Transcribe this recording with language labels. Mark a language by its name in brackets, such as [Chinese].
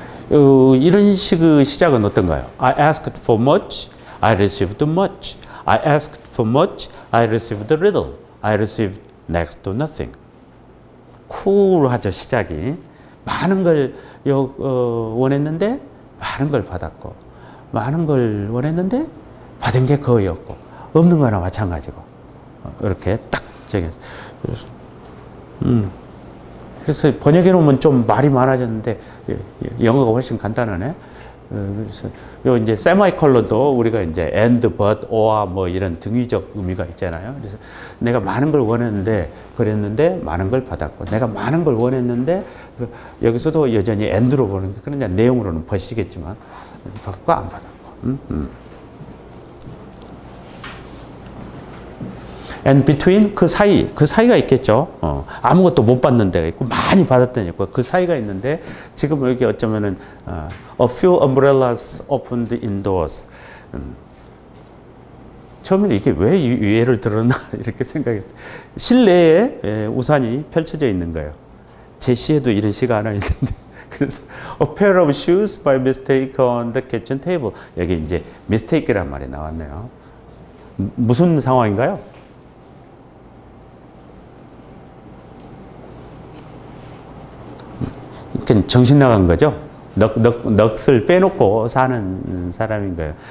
[Korean] 이런 식의 시작은 어떤가요? [English] I asked for much, I received much. I asked for much, I received little. I received next to nothing. [Korean] 쿨하죠, 시작이. 많은 걸 원했는데 많은 걸 받았고, 많은 걸 원했는데 받은 게 거의 없고, 없는 거나 마찬가지고. 이렇게 딱 정했어요. 그래서 번역해 놓으면 좀 말이 많아졌는데 영어가 훨씬 간단하네. 그래서 요 이제 세마이컬러도 우리가 이제 and, but, or 뭐 이런 등위적 의미가 있잖아요. 그래서 내가 많은 걸 원했는데 그랬는데 많은 걸 받았고, 내가 많은 걸 원했는데 여기서도 여전히 and로 보는 게, 그러냐 내용으로는 but이겠지만 받고 안 받았고. [English] and between, [Korean] 그 사이가 있겠죠. 아무것도 못 받는 데가 있고 많이 받았던 데가 있고 그 사이가 있는데, 지금 여기 어쩌면은 [English] a few umbrellas opened indoors. [Korean] 처음에는 이게 왜 이 예를 들었나 이렇게 생각했어요. 실내에 우산이 펼쳐져 있는 거예요. 제 시에도 이런 시가 하나 있는데 그래서 [English] a pair of shoes by mistake on the kitchen table. [Korean] 여기 이제 mistake란 말이 나왔네요. 무슨 상황인가요? 정신 나간 거죠. 넋을 빼놓고 사는 사람인 거예요.